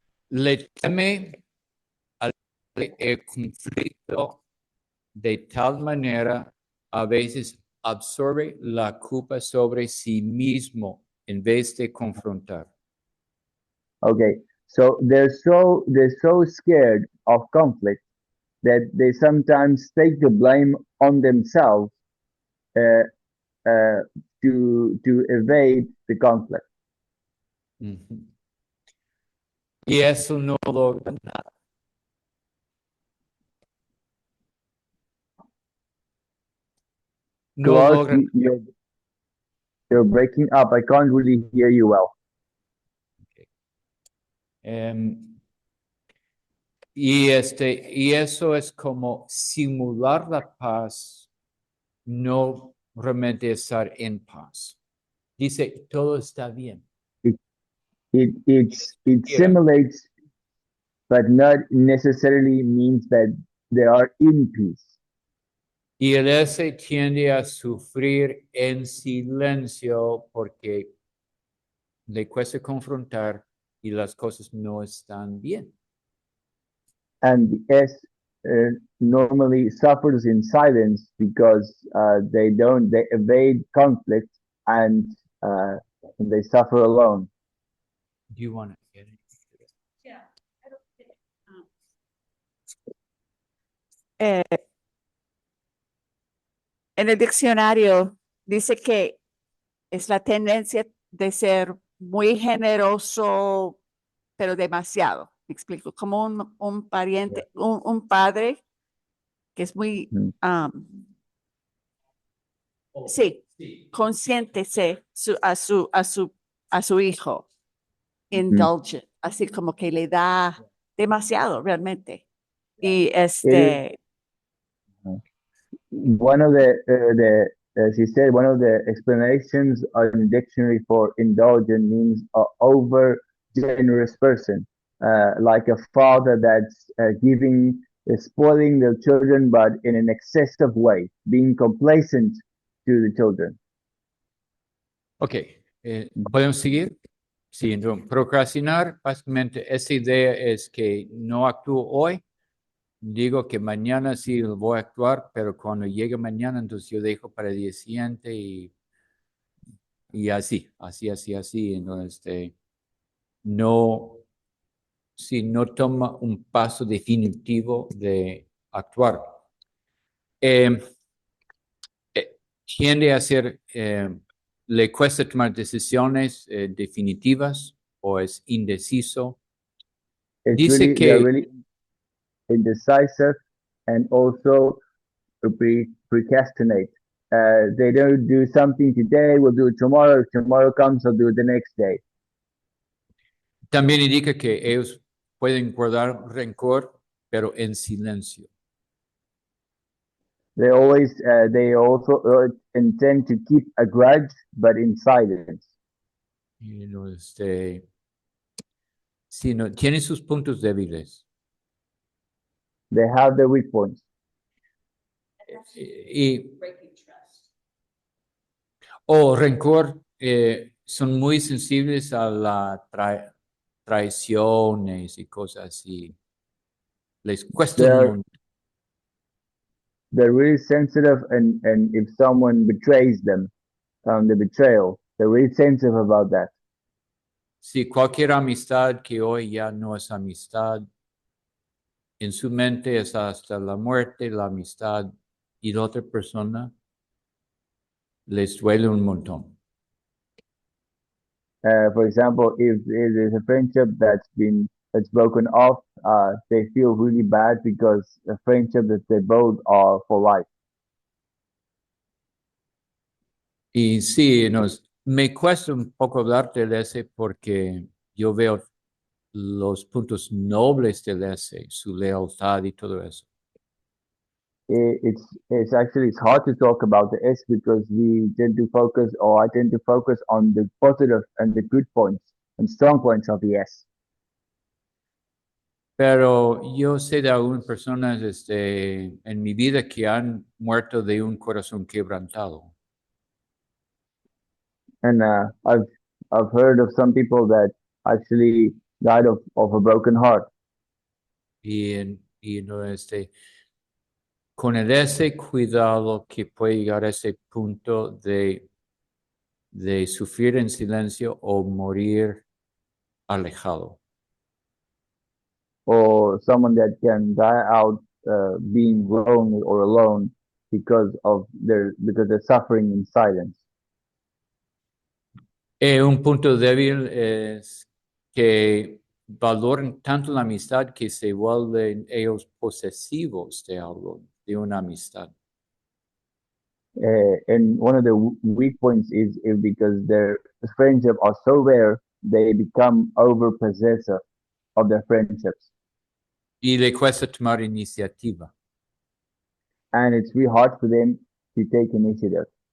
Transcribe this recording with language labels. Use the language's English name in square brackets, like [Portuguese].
[Spanish] Le teme al conflicto de tal manera a veces absorbe la culpa sobre sí mismo en vez de confrontar. [English] Okay, so they're so scared of conflict that they sometimes take the blame on themselves uh, uh, to evade the conflict. [Spanish] Ujú. Y eso no logra nada. No [English] Clark, [Spanish] logra. [English] you're breaking up. I can't really hear you well. [Spanish] Y eso es como simular la paz, no realmente estar en paz. Dice, todo está bien. [English] It [Spanish] Quiera. [English] simulates, but not necessarily means that they are in peace. [Spanish] Y el ese tiende a sufrir en silencio porque le cuesta confrontar y las cosas no están bien. [English] And the S normally suffers in silence because they evade conflict, and they suffer alone. Do you want to get it? Yeah. [Spanish] Eh, en el diccionario dice que es la tendencia de ser muy generoso, pero demasiado. Me explico, como un pariente, un padre que es muy, Mm. sí, consciente a su hijo, indulgent, así como que le da demasiado realmente. Y [English] It is one of the as he said, one of the explanations on the dictionary for indulgent means over generous person, like a father that's giving, spoiling their children, but in an excessive way, being complacent to the children. [Spanish] Ok, ¿podemos seguir? Sí, entonces, procrastinar, básicamente, esa idea es que no actúo hoy, digo que mañana sí voy a actuar, pero cuando llegue mañana, entonces yo dejo para el día siguiente y así. Entonces, no, si no toma un paso definitivo de actuar. Tiende a ser, le cuesta tomar decisiones definitivas o es indeciso. Dice [English] They're [Spanish] que [English] really indecisive, and also procrastinate. They don't do something today, we'll do it tomorrow. If tomorrow comes, I'll do it the next day. [Spanish] también indica que ellos pueden guardar rencor, pero en silencio. [English] They also intend to keep a grudge, but in silence. [Spanish] Y sí, no, tiene sus puntos débiles. [English] They have their weak points. [Spanish] Y, o rencor, son muy sensibles a la traiciones y cosas así. Les cuesta un [English] They're [Spanish] montón. [English] they're really sensitive, and if someone betrays them, the betrayal, they're really sensitive about that. [Spanish] Si cualquier amistad que hoy ya no es amistad, en su mente es hasta la muerte, la amistad y la otra persona les duele un montón. [English] For example, if there's a friendship that's broken off, they feel really bad because a friendship that they both are for life. [Spanish] Y sí, me cuesta un poco hablarte de ese porque yo veo los puntos nobles del S, su lealtad y todo eso. [English] It's actually it's hard to talk about the S because we tend to focus, or I tend to focus on the positive and the good points and strong points of the S. [Spanish] Pero yo sé de algunas personas en mi vida que han muerto de un corazón quebrantado. [English] And I've heard of some people that actually died of a broken heart. [Spanish] Y no, con ese cuidado que puede llegar a ese punto de sufrir en silencio o morir alejado. [English] Or someone that can die out being lonely or alone because they're suffering in silence. [Spanish] Un punto débil es que valoran tanto la amistad que se vuelven ellos posesivos de algo, de una amistad. [English] And one of the weak points is because their friendship are so rare, they become over possessive of their friendships. [Spanish] Y le cuesta tomar iniciativa. [English] And it's really hard for them to take initiative.